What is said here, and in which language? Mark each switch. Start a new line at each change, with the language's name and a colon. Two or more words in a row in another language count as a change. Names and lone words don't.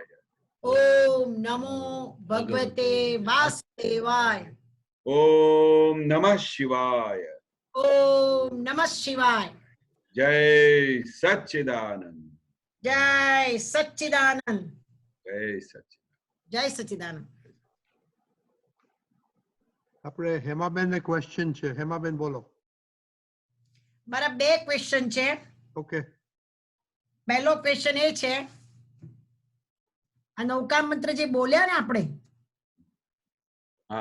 Sanskrit: ओम नमो भगवते वासुदेवाय ओम नमः शिवाय ओम नमः शिवाय।
Hindi: जय सच्चिदानंद जय सच्चिदानंद जय सच्चिदानंद जय सच्चिदानंद।
Gujarati: આપણે હેમાબેન ને ક્વેશ્ચન છે. હેમાબેન બોલો. મારા બે ક્વેશ્ચન છે. ઓકે. પહેલો ક્વેશ્ચન એ છે, આ નૌકા મંત્ર જે બોલ્યા ને આપણે, હા